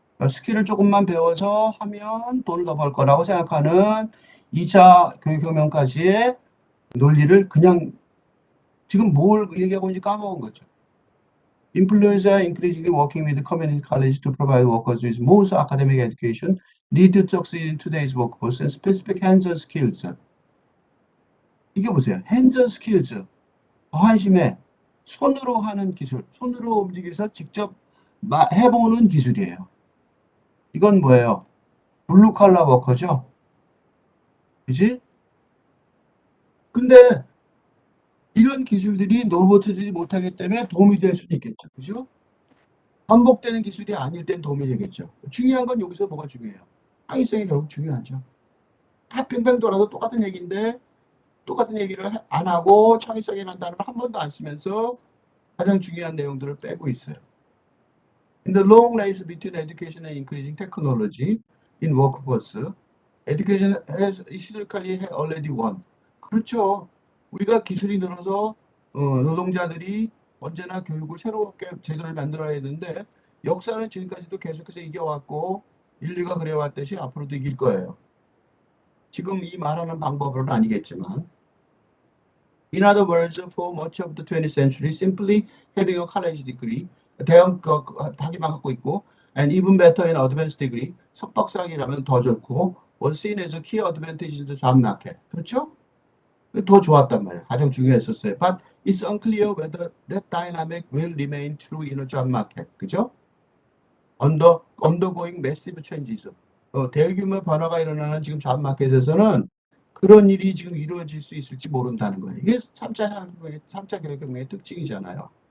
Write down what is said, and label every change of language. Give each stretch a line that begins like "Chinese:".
Korean: 스킬을 조금만 배워서 하면 돈을 더 벌 거라고 생각하는 2차 교육혁명까지의 논리를 그냥 지금 뭘 얘기하고 있는지 까먹은 거죠.
English: Employers are increasingly working with community college to provide workers with most academic education need to succeed in today's workforce and specific hands-on skills.
Korean: 이게 보세요. hands-on skills. 한심해. 손으로 하는 기술. 손으로 움직여서 직접 해보는 기술이에요. 이건 뭐예요? 블루 칼라 워커죠? 그지? 근데 이런 기술들이 로봇들이 못하기 때문에 도움이 될 수도 있겠죠. 그죠? 반복되는 기술이 아닐 땐 도움이 되겠죠. 중요한 건 여기서 뭐가 중요해요? 창의성이 결국 중요하죠. 다 빙빙 돌아서 똑같은 얘기인데 똑같은 얘기를 안 하고 창의성이라는 단어를 한 번도 안 쓰면서 가장 중요한 내용들을 빼고 있어요.
English: In the long race between education and increasing technology in workforce, education has historically already won.
Korean: 그렇죠. 우리가 기술이 늘어서 노동자들이 언제나 교육을 새롭게 제도를 만들어야 했는데 역사는 지금까지도 계속해서 이겨왔고 인류가 그래왔듯이 앞으로도 이길 거예요. 지금 이 말하는 방법으로는 아니겠지만
English: In other words, for much of the 20th century, simply having a college degree,
Korean: 대학 학위만 갖고 있고,
English: and even better in advanced degree,
Korean: 석박사학위라면 더 좋고,
English: was seen as a key advantage to job market.
Korean: 그렇죠? 더 좋았단 말이에요. 가장 중요했었어요.
English: But it's unclear whether that dynamic will remain true in a job market.
Korean: 그죠?
English: Undergoing massive changes.
Korean: 대규모 변화가 일어나는 지금 잡 마켓에서는 그런 일이 지금 이루어질 수 있을지 모른다는 거예요. 이게 3차 교육혁명의 특징이잖아요.